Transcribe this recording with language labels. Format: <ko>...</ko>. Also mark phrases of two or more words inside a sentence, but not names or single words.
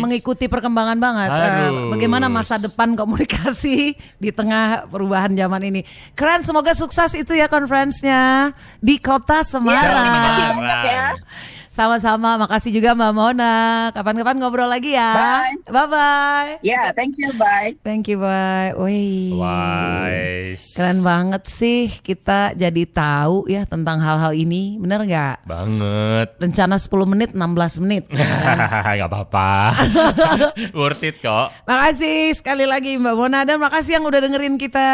<id>mengikuti perkembangan banget. Harus. Bagaimana masa depan komunikasi di tengah perubahan zaman ini. Keren, semoga sukses itu ya konferensinya di Kota Terima kasih Semarang. banyak ya. Sama-sama, makasih juga Mbak Mona. Kapan-kapan ngobrol lagi ya. Bye. Bye-bye.</id> <en>Ya, thank you, bye. Thank you, bye.</en> <id>Wih. Wise. Keren banget sih kita jadi tahu ya tentang hal-hal ini. Bener nggak? Banget. Rencana 10 menit, 16 menit. Gak apa-apa.</id> <en>Worth it</en> <id>kok. Makasih sekali lagi Mbak Mona dan makasih yang udah dengerin kita.</id>